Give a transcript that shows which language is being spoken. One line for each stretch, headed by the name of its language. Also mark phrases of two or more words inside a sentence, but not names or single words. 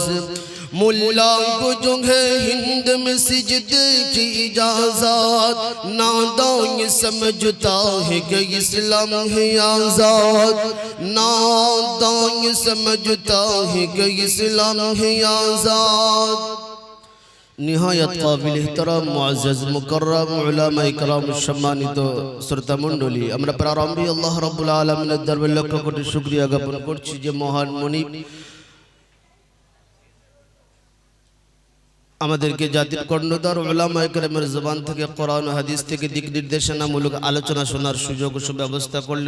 Urdu: ملا کو جو ہے ہند میں سجدے کی اجازت، ناداں یہ سمجھتا ہے کہ اسلام ہے آزاد، ناداں یہ سمجھتا ہے کہ اسلام ہے آزاد. نہایت قابل احترام معزز مکرم علماء کرام
Bangla: সম্মানিত শ্রোতা মণ্ডলী, আমরা প্রারম্ভে আল্লাহ রাব্বুল আলামিনের দরবারে লক্ষ কোটি শুকরিয়া জ্ঞাপন করছি যে মহান মনিব আমাদেরকে জাতির কর্ণধার উলামায়ে কেরামের জবান থেকে কোরআন ও হাদিস থেকে দিক নির্দেশনামূলক আলোচনা শোনার সুযোগ ও সুব্যবস্থা করলেন।